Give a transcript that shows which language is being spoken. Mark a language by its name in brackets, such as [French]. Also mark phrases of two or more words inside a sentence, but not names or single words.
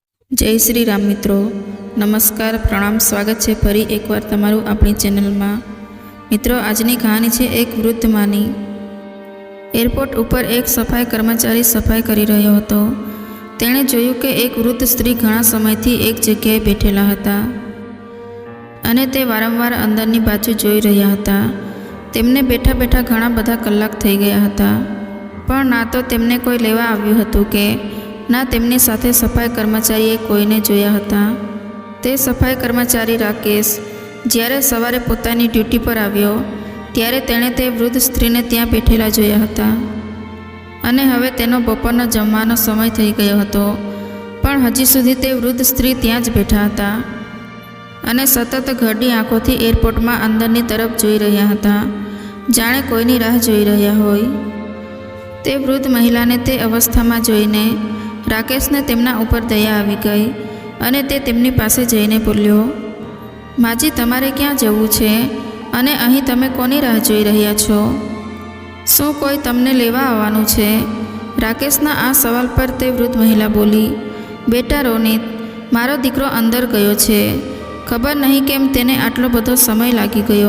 [Hindi] जय श्री राम मित्रों, नमस्कार, प्रणाम। स्वागत है [Gujarati] ફરી એક બાર તમારૂ [Hindi] अपनी चेनल में। [Gujarati] મિત્રો, આજની કહાની હૈ એક વૃદ્ધ માની। એરપોર્ટ પર એક સફાઈ કર્મચારી સફાઈ કરી રહ્યો હતો। તેણે જોયું કે એક વૃદ્ધ સ્ત્રી ઘણા સમયથી એક જગ્યાએ બેઠેલા હતા અને તે વારંવાર અંદરની બાજુ જોઈ રહ્યા હતા। તેમને બેઠા બેઠા ઘણા બધા કલાક થઈ ગયા હતા, પણ ના તો તેમને કોઈ લેવા આવ્યું હતું કે ના તેમની સાથે સફાઈ કર્મચારીએ કોઈને જોયા હતા। તે સફાઈ કર્મચારી રાકેશ જ્યારે સવારે પોતાની ડ્યૂટી પર આવ્યો ત્યારે તેણે તે વૃદ્ધ સ્ત્રીને ત્યાં બેઠેલા જોયા હતા અને હવે તેનો બપોરનો જમવાનો સમય થઈ ગયો હતો, પણ હજી સુધી તે વૃદ્ધ સ્ત્રી ત્યાં જ બેઠા હતા અને સતત ઘરડી આંખોથી એરપોર્ટમાં અંદરની તરફ જોઈ રહ્યા હતા, જાણે કોઈની રાહ જોઈ રહ્યા હોય। તે વૃદ્ધ મહિલાને તે અવસ્થામાં જોઈને રાકેશને તેમના ઉપર દયા આવી ગઈ અને તે તેમની પાસે જઈને બોલ્યો, માજી તમારે ક્યાં જવું છે અને અહીં તમે કોની રાહ જોઈ રહ્યા છો? શું કોઈ તમને લેવા આવવાનું છે? રાકેશના આ સવાલ પર તે વૃદ્ધ મહિલા બોલી, બેટા રોનિત, મારો દીકરો અંદર ગયો છે, ખબર નહીં કેમ તેને આટલો બધો સમય લાગી ગયો।